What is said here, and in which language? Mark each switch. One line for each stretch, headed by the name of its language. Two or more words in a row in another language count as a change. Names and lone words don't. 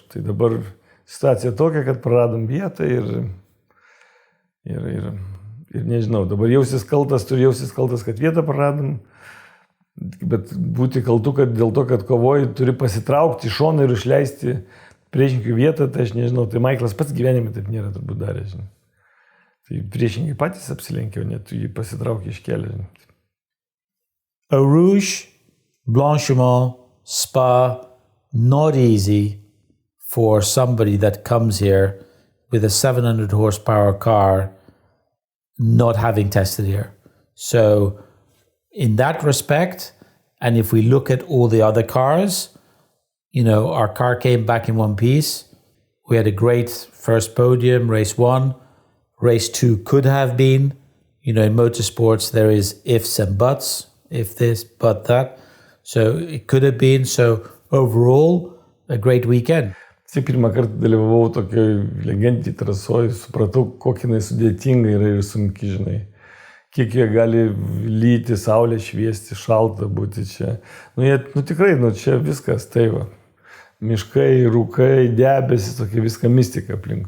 Lithuanian: Tai dabar situacija tokia, kad praradom vietą ir nežinau, dabar jausis kaltas, kad vietą praradom, bet būti kaltu, kad dėl to, kad kovoji, turi pasitraukti iš šoną ir išleisti priešininkų vietą, tai aš nežinau, tai Michaelas pats gyvenime taip nėra turbūt darė, žinai. Tai priešininkai patys apsilenkė, o net jį pasitraukė iš kelio, žinai.
English: Eau Rouge, Blanchiment, Spa, not easy for somebody that comes here with a 700 horsepower car not having tested here. So in that respect, and if we look at all the other cars, our car came back in one piece. We had a great first podium, race 1. Race 2 could have been. In motorsports, there is ifs and buts. If this, but that. So it could have been. So overall, a great weekend.
Lithuanian: Pirmą kartą dalyvavau tokioj legendiniai trasoj, supratau, kokia jinai sudėtinga yra ir sunki, žinai. Kiek jie gali lyti, saulė šviesti, šalta būti čia. Tikrai, čia viskas, tai va. Miškai, rūkai, debesis, tokia viską mistika aplink.